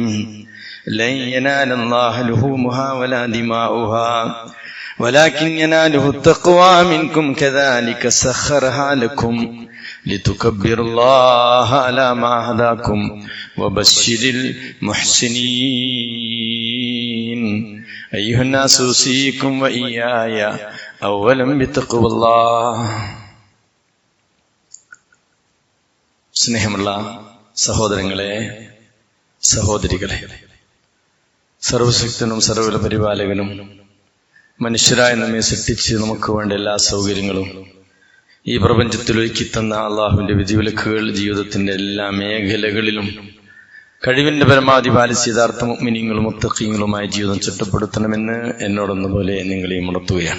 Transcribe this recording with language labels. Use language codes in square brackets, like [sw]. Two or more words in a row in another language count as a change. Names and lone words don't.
[ar] لن ينال الله لحومها ولا دماؤها ولكن يناله التقوى منكم كذلك سخرها لكم لتكبروا الله على ما هداكم وبشر المحسنين. أيها الناس أوصيكم وإياي أولا بتقوى الله. [ml] സ്നേഹമുള്ള സഹോദരങ്ങളെ, സഹോദരികളെ, സർവശക്തനും സർവ്വ പരിപാലകനും മനുഷ്യരായ നമ്മെ സൃഷ്ടിച്ച് നമുക്ക് വേണ്ട എല്ലാ സൗകര്യങ്ങളും ഈ പ്രപഞ്ചത്തിൽ ഒരുക്കി തന്ന അള്ളാഹുവിന്റെ വിധിവിലക്കുകൾ ജീവിതത്തിന്റെ എല്ലാ മേഖലകളിലും കഴിവിന്റെ പരമാവധി പാലിച്ച് യഥാർത്ഥ മുഅ്മിനീങ്ങളും മുത്തഖീങ്ങളുമായ ജീവിതം ചിട്ടപ്പെടുത്തണമെന്ന് എന്നോടൊന്നുപോലെ നിങ്ങളെയും ഉണർത്തുകയാണ്.